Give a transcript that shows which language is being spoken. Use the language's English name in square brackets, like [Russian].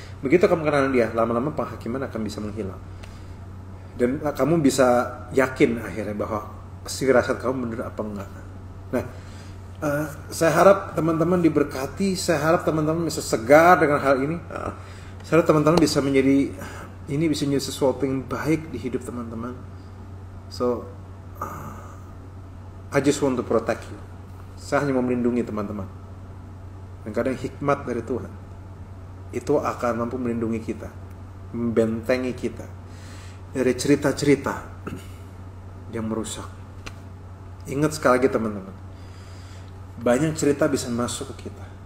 [Indonesian] Begitu kamu kenalin dia, lama-lama penghakiman akan bisa menghilang. Dan kamu bisa yakin akhirnya bahwa firasat kamu benar apa enggak. Nah, saya harap teman-teman diberkati. Saya harap teman-teman bisa segar dengan hal ini. Saya harap teman-teman bisa menjadi sesuatu yang baik di hidup teman-teman. [English] So, I just want to protect you. [Indonesian] Saya hanya mau melindungi teman-teman. Dan kadang hikmat dari Tuhan itu akan mampu melindungi kita, membentengi kita dari cerita-cerita yang merusak. Ingat sekali lagi teman-teman, banyak cerita bisa masuk ke kita.